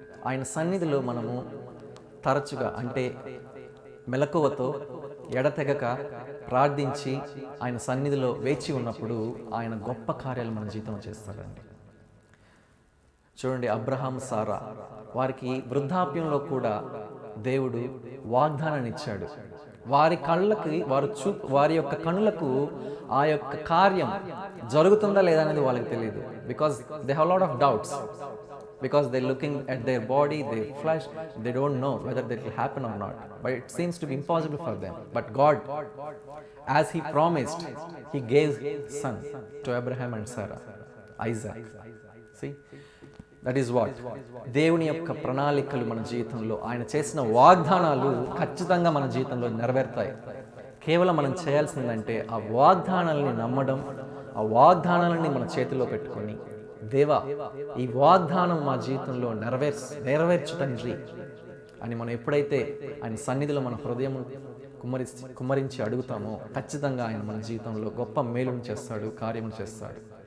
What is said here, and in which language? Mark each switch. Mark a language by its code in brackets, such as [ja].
[te] ఆయన సన్నిధిలో మనము తరచుగా, అంటే మెలకువతో ఎడతెగక ప్రార్థించి ఆయన సన్నిధిలో వేచి ఉన్నప్పుడు ఆయన గొప్ప కార్యాలు మన జీవితంలో చేస్తాడండి. చూడండి, అబ్రహాం, సారా వారికి వృద్ధాప్యంలో కూడా దేవుడు వాగ్దానాన్ని ఇచ్చాడు. వారి యొక్క కనులకు ఆ యొక్క కార్యం జరుగుతుందా లేదా అనేది వాళ్ళకి తెలియదు. [en] Because they have lot of doubts, because they're looking at their body, their flesh, they don't know whether that will happen or not, but it seems to be impossible for them. But God, as he promised, he gave son to Abraham and Sarah, Isaac. See, that is what [te] దేవుని యొక్క ప్రణాళికలు మన జీవితంలో ఆయన చేసిన వాగ్దానాలు ఖచ్చితంగా మన జీవితంలో నెరవేరుతాయి. కేవలం మనం చేయాల్సిందంటే ఆ వాగ్దానాలని నమ్మడం, ఆ వాగ్దానాలని మన చేతిలో పెట్టుకొని, దేవా ఈ వాగ్దానం మా జీవితంలో నెరవేర్చు తండ్రి అని మనం ఎప్పుడైతే ఆయన సన్నిధిలో మన హృదయం కుమ్మరించి అడుగుతామో ఖచ్చితంగా ఆయన మన జీవితంలో గొప్ప మేలును చేస్తాడు, కార్యము చేస్తాడు.